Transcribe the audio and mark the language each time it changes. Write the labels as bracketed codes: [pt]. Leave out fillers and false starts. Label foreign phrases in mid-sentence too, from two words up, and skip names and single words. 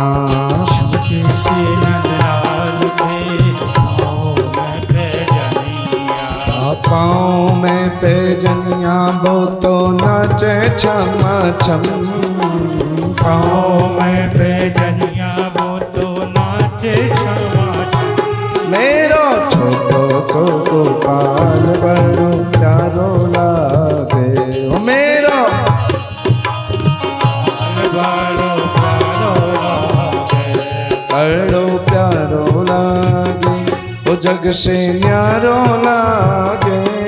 [hi] छोटे से नंदलाल के पाँव में पैजनिया। पाँव में पैजनिया वो तो नाचे छम छम। पाँव में पैजनिया वो तो नाचे छमा छम। [bra] मेरो छोटो सो गोपाल बड़ो प्यारो लागे। ओ मेरो बालो प्यारो लागे। बड़ो प्यारो लागे। ओ जग से न्यारो लागे।